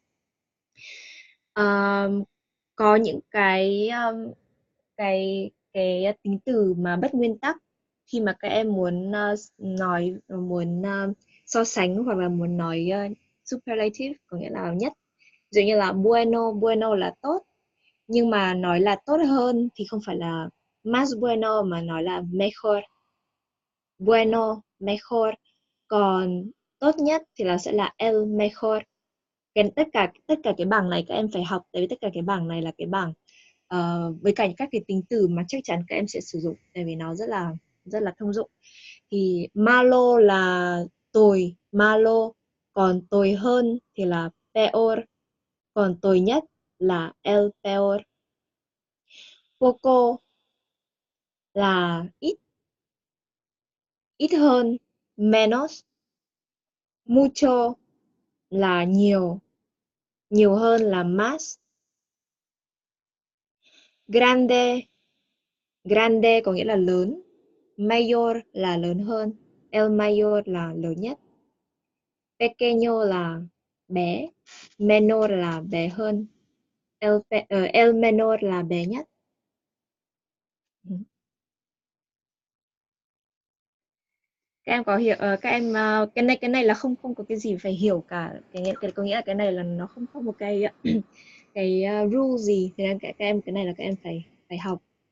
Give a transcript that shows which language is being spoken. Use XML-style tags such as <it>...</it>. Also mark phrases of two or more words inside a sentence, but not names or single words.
<vi>Có những cái tính từ mà bất nguyên tắc khi mà các em muốn so sánh hoặc là muốn nói superlative, có nghĩa là nhất. Ví dụ như là bueno là tốt, Nhưng mà nói là tốt hơn thì không phải là</vi> <es>más bueno</es> <vi>mà nói là mejor.</vi> <es>Bueno, mejor.</es> <vi>Còn tốt nhất thì sẽ là</vi> <es>el mejor.</es> <vi>Tất cả cái bảng này các em phải học, tại vì tất cả cái bảng này là cái bảng với cả các cái tính từ mà chắc chắn các em sẽ sử dụng, tại vì nó rất là thông dụng. Thì malo là tồi, malo, còn tồi hơn thì là peor, còn tồi nhất là</vi> <es>el peor.</es> <vi>Poco là ít hơn,</vi> <es>menos.</es> <vi>Mucho là nhiều hơn là más. Grande có nghĩa là lớn. Mayor là lớn hơn.</vi> <es>El mayor</es> <vi>là lớn nhất. Pequeño là bé. Menor là bé hơn.</vi> <es>El menor</es> <vi>là bé nhất. Các em có hiểu cái này là không có cái gì phải hiểu cả, có nghĩa là cái này là nó không có một cái rule gì, thế nên các em cái này là các em phải học.</vi>